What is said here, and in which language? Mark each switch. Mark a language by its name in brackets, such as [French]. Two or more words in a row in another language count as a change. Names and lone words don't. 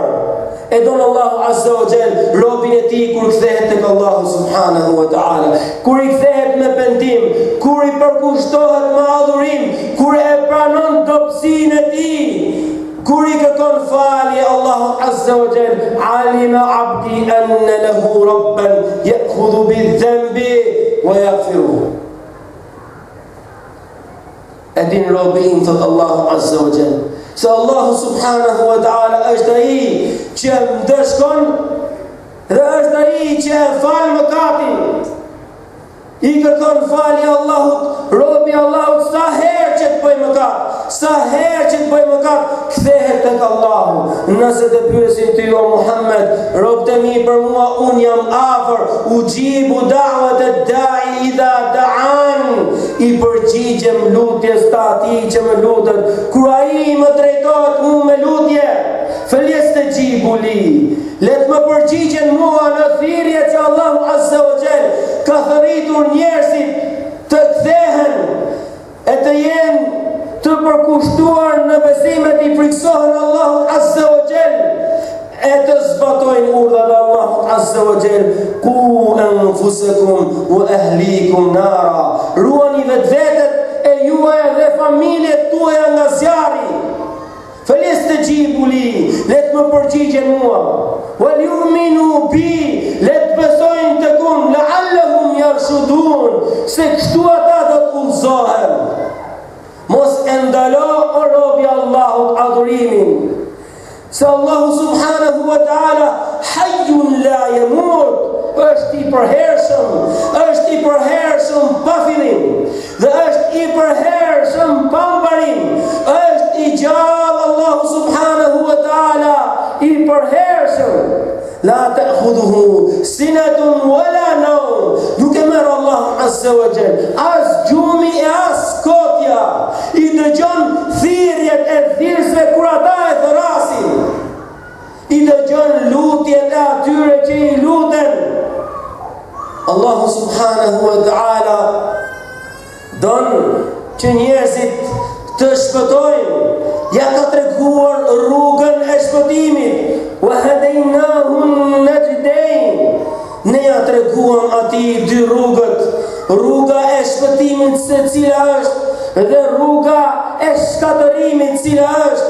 [Albanian] E donë Allahu [Arabic] عز وجل [Albanian] robin e tij kur kthehet tek Allahu [Arabic] سبحانه وتعالى, [Albanian] kur i kthehet me pendim, kur i përkushtohet me adhurim, kur e pranon dobësinë e tij, kur i kërkon falje Allahu [Arabic] عز وجل, علم عبدي أن له ربا يأخذ بالذنب ويغفره. [Albanian] Edin robi im thot Allahu [Arabic] عز وجل, [Albanian] se Allahu [Arabic] سبحانه وتعالى [Albanian] është ai që ndeshkon dhe është ai që e fal mëkatin. I kërkon falje Allahut, robi Allahut sa herë që të bëj mëkat, sa herë që të bëj mëkat, kthehet tek Allahu. Nëse të pyesin ty o Muhammed, robët e mi për mua unë jam afër, [Arabic] أجيب دعوة الداعي إذا da'an, [Albanian] i përgjigjem lutjes të atij që më lutet, kur ai më drejtohet mua me lutje, [Arabic] فليستجيبوا لي, [Albanian] let më përgjigjen mua në thirrje që Allahu [Arabic] عز وجل [Albanian] ka thërritur njerëzit të kthehen e të jenë të përkushtuar në besimet i friksohen Allahu [Arabic] عز وجل [Albanian] e të zbatojnë urdhat e Allahut [Arabic] عز وجل. قوا أنفسكم وأهليكم نارا, [Albanian] ruani vetvetet e juaja dhe familjet tuaja nga zjarri. [Arabic] فليستجيبوا لي, [Albanian] let më përgjigjen mua, [Arabic] وليؤمنوا بي, [Albanian] let besojnë tek unë, [Arabic] لعلهم يرشدون, [Albanian] se kështu ata do të udhëzohen. Mos e ndalo o robi Allahut adhurimin, se Allahu [Arabic] سبحانه وتعالى حي لا يموت, [Albanian] është i përhershëm pa fillim dhe është i përhershëm pa mbarim, është i gjallë Allahu [Arabic] سبحانه وتعالى, [Albanian] i përhershëm. [Arabic] لا تأخذه سنة ولا نوم, [Albanian] nuk e merr Allahu [Arabic] عز وجل [Albanian] as gjumi e as kotja, i dëgjon thirrjet e thirrësve kur ata e thrasin, i dëgjon lutjet e atyre që i luten. Allahu [Arabic] سبحانه وتعالى [Albanian] don që njerëzit të shpëtojnë, ja ka treguar rrugën e shpëtimit, [Arabic] وهديناه النجدين, [Albanian] ne ja treguam atij dy rrugët, rruga e shpëtimit se cila është dhe rruga e shkatërimit cila është.